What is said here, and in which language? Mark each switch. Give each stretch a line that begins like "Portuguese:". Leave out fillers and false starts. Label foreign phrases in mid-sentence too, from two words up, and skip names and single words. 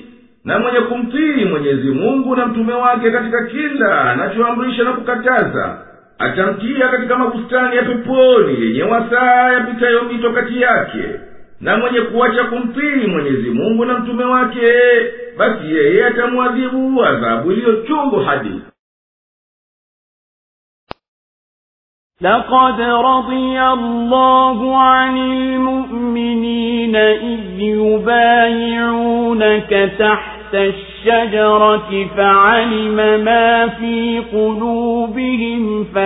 Swahili: Na mwenye kumtii Mwenyezi Mungu na mtume wake katika kila anachoamrisha na kukataza, atamtia katika mabustani ya peponi yenye wasaa yapitayo mito kati yake. Na mwenye kuacha kumtii Mwenyezi Mungu na mtume wake, basi yeye atamuadhibu adhabu iliyochungu hadi.
Arabic: لقد رضي الله عن المؤمنين إذ يبايعونك تحت الشجرة فعلم ما في قلوبهم